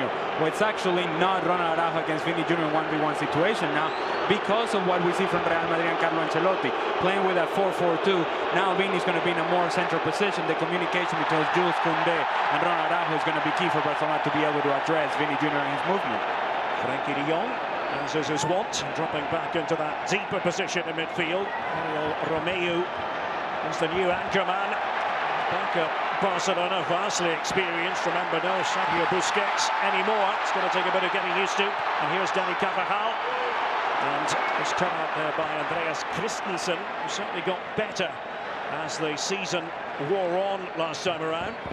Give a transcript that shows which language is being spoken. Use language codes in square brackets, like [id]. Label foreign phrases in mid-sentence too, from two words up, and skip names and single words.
[en] Well, it's actually not Ronald Araujo against Vini Jr. in 1v1 situation now, because of what we see from Real Madrid and Carlo Ancelotti, playing with a 4-4-2. Now Vini's going to be in a more central position. The communication between Jules Koundé and Ronald Araujo is going to be key for Barcelona to be able to address Vini Jr. and his movement. Frenkie de Jong, as is his wont, dropping back into that deeper position in midfield. Oriol Romeu is the new anchor man. Back at Barcelona, vastly experienced. Remember, no Sergio Busquets anymore. It's going to take a bit of getting used to. And here's Danny Carvajal. And it's cut out there by Andreas Christensen, who certainly got better as the season wore on last time around.